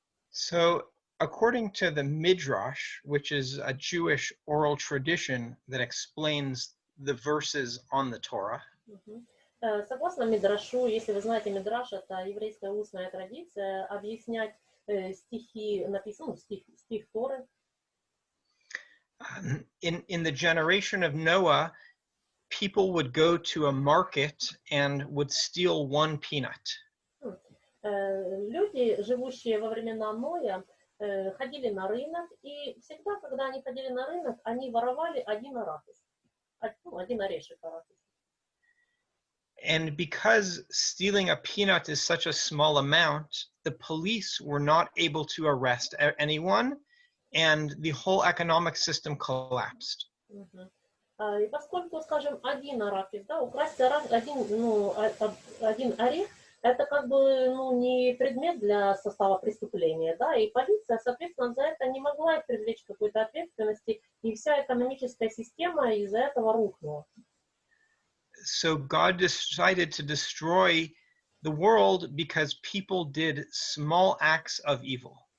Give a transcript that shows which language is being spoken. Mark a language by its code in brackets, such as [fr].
[en] So, according to the Midrash, which is a Jewish oral tradition that explains the verses on the Torah, [ru] Согласно Мидрашу, если вы знаете Мидраш, это еврейская устная традиция объяснять стихи, написанные, стих Торы. [en] In the generation of Noah, people would go to a market and would steal one peanut. [ru] Люди, живущие во времена Ноя, ходили на рынок, и всегда, когда они ходили на рынок, они воровали один арахис, один орешек арахиса. [en] And because stealing a peanut is such a small amount, the police were not able to arrest anyone, and the whole economic system collapsed. [ru] И поскольку, скажем, один арахис, да, украсть один орех, это как бы, не предмет для состава преступления, да, и полиция, соответственно, за это не могла их привлечь к какой-то ответственности, и вся экономическая система из-за этого рухнула. [en] So God decided to destroy the world because people did small acts of evil.